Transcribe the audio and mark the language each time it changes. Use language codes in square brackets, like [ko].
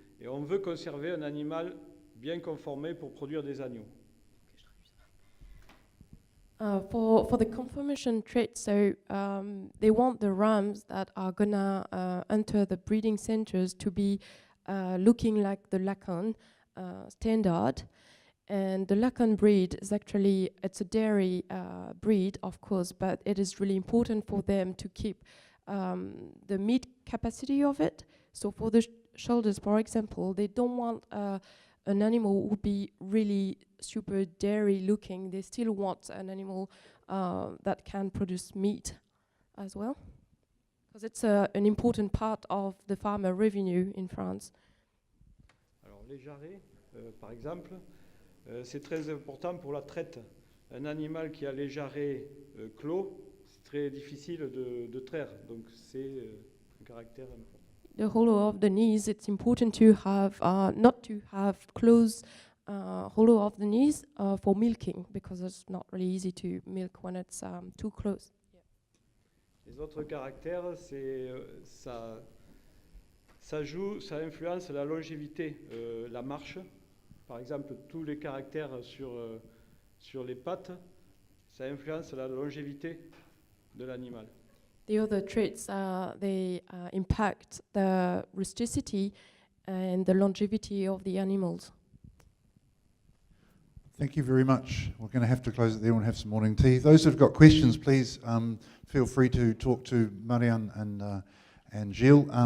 [fr] Et on veut conserver un animal bien conformé pour produire des agneaux. [en] For the conformation trait, so they want the rams that are gonna enter the breeding centers to be looking like the Lacon standard. And the Lacon breed is actually, it's a dairy breed, of course, but it is really important for them to keep the meat capacity of it. So for the shoulders, for example, they don't want an animal who would be really super dairy looking. They still want an animal that can produce meat as well, because it's an important part of the farmer revenue in France. [fr] Alors les jarrets, par exemple, c'est très important pour la traite. un animal qui a les jarrets clos, c'est très difficile de traire. Donc c'est un caractère important. [en] The hollow of the knees, it's important to have not to have close hollow of the knees for milking, because it's not really easy to milk when it's too close. [fr] Les autres caractères, c'est ça influence la longévité, la marche. Par exemple, tous les caractères sur les pattes, ça influence la longévité de l'animal. [en] The other traits they impact the rusticity and the longevity of the animals. Thank you very much. We're going to have to close it there and have some morning tea. Those who've got questions, please feel free to talk to Marianne and Gilles.